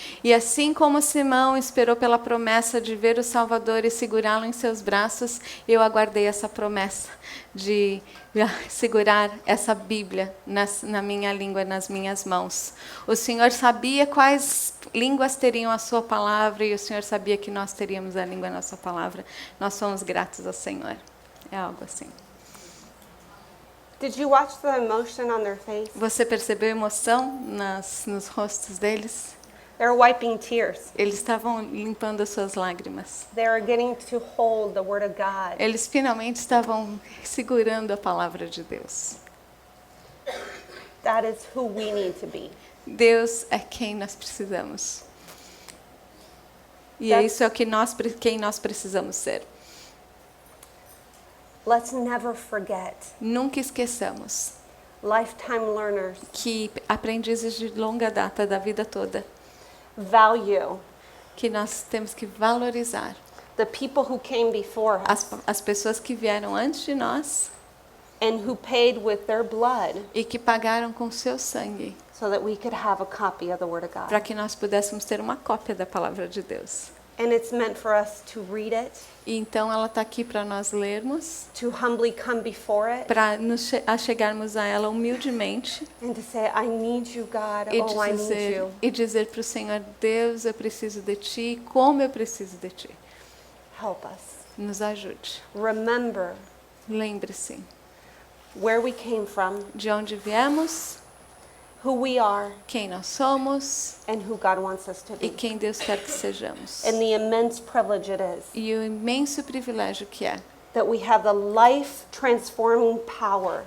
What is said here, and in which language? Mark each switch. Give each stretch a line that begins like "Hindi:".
Portuguese: E assim como Simão esperou pela promessa de ver o Salvador e segurá-lo em seus braços, eu aguardei essa promessa de segurar essa Bíblia na minha língua, nas minhas mãos. O Senhor sabia quais línguas teriam a sua palavra e o Senhor sabia que nós teríamos a língua na sua palavra. Nós somos gratos ao Senhor. É algo assim.
English: Did you watch the emotion on their face?
Portuguese: Você percebeu a emoção nos rostos deles?
English: They're wiping tears.
Portuguese: Eles estavam limpando as suas lágrimas.
English: They're getting to hold the Word of God.
Portuguese: Eles finalmente estavam segurando a palavra de Deus.
English: That is who we need to be.
Portuguese: Deus é quem nós precisamos. E é isso é quem nós precisamos ser.
English: Let's never forget.
Portuguese: Nunca esqueçamos
English: Lifetime learners
Portuguese: que aprendizes de longa data da vida toda,
English: value
Portuguese: que nós temos que valorizar
English: the people who came before us
Portuguese: as pessoas que vieram antes de nós
English: and who paid with their blood
Portuguese: e que pagaram com seu sangue
English: so that we could have a copy of the Word of
Portuguese: para
English: God.
Portuguese: que nós pudéssemos ter uma cópia da palavra de Deus.
English: And it's meant for us to read it,
Portuguese: E então ela está aqui para nós lermos,
English: to humbly come before it,
Portuguese: para nos achegarmos a ela humildemente
English: and to say, I need you, God. Oh, I need you.
Portuguese: e dizer para o Senhor: Deus, eu preciso de Ti, como eu preciso de Ti.
English: Help us.
Portuguese: Nos ajude.
English: Remember
Portuguese: Lembre-se
English: where we came from,
Portuguese: de onde viemos,
English: who we are,
Portuguese: quem nós somos
English: and who God wants us to
Portuguese: e quem Deus quer que sejamos.
English: And the immense privilege it is
Portuguese: E o imenso privilégio que é
English: that we have the life-transforming power